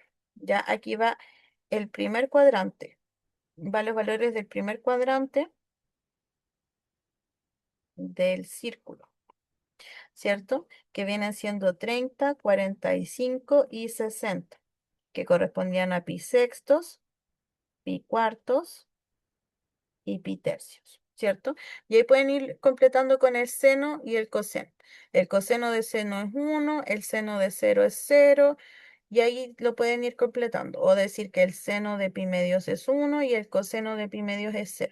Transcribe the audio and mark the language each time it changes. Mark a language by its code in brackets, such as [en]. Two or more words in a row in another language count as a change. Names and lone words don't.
[es] Ya aquí va el primer cuadrante. Va los valores del primer cuadrante del círculo, ¿cierto? Que vienen siendo 30, 45 y 60, que correspondían a pi sextos, pi cuartos y pi tercios, ¿cierto? Y ahí pueden ir completando con el seno y el coseno. El coseno de seno es 1, el seno de 0 es 0, y ahí lo pueden ir completando. O decir que el seno de pi medios es 1 y el coseno de pi medios es 0.